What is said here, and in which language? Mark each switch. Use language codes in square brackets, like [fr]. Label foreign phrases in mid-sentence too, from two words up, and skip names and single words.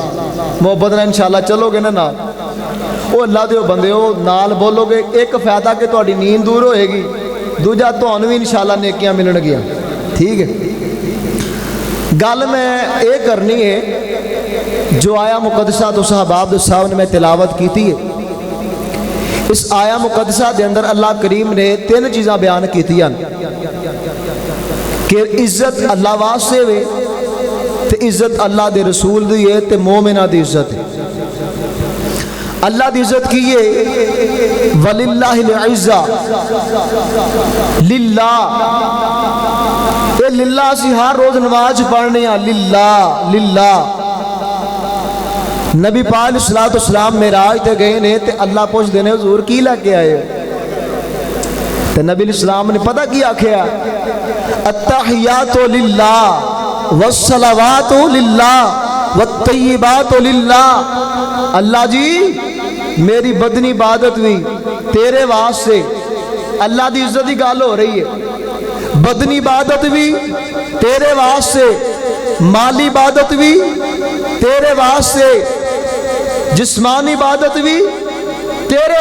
[pa] محبت نال ان شاء اللہ چلو گے نا نال، او اللہ دے بندے ہو نال بولو گے، اک فائدہ کہ تہاڈی نیند دور ہووے گی، دوجا تہانوں وی ان شاء اللہ نیکیاں ملن گیاں. ٹھیک ہے، گل میں اے کرنی ہے جو آیۂ مقدسہ تو صاحب صاحب نے میں تلاوت کی تھی. اس آیۂ مقدسہ کے اندر اللہ کریم نے 3 چیزاں بیان کیتیاں کہ عزت اللہ واسطے وے، تے عزت اللہ دے رسول دی ہے، تے مومناں دی عزت ہے. اللہ دی عزت کی ہے [ar] ولله العزة, [pa] للہ، اے للہ اسیں ہر روز نماز پڑھنے آں, [ar] لله لله. [pa] نبی پاک [ar] عليه الصلاة والسلام [pa] معراج تے گئے نے، تے اللہ پچھدے نے حضور کی لے کے آئے ہو، تے نبی علیہ السلام نے پتہ کی آکھیا, [ar] التحيات لله والصلوات لله والطيبات لله. [pa] اللہ جی میری بدنی عبادت وی تیرے واسطے، اللہ دی عزت دی گل ہو رہی ہے. بدنی عبادت وی تیرے واسطے، مالی عبادت وی تیرے واسطے، جسمانی عبادت وی تیرے